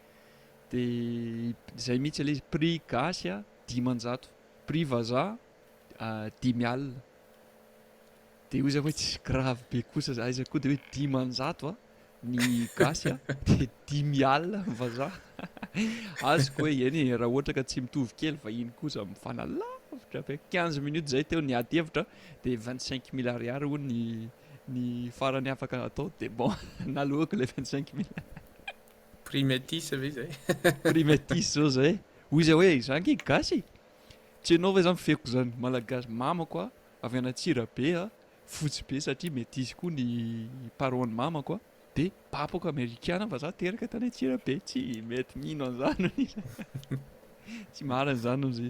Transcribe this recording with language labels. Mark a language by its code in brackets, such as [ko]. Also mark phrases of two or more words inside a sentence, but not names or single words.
[mg] Dia izay mihitsy ilay izy prix gasy 500, prix vazaha dimy alina de ozy hoe tsy grave be kosa za izy koa de hoe 10 ny gasy a de 10 alina vazaha azoko hoe eny raha ohatra ka tsy mitovy kely fa iny kosa mifanalavitra be 15 minutes zay teo ny ady hevitra de 25 000 ariary ho ny farany afaka atao de bon nalohako le 25 000 [fr] prix métis [mg] ve zay [fr] prix métis [mg] zao zay hoy izy hoe zangy gasy tsy anao ve zany feko zany malagasy mamako a avy anatsirabe a fotsy be satria métis koa ny paroan'ny mamako a de papako amerikana fa za teraka tany Antsirabe tsy mety mino an'izany izy tsy marina zany izy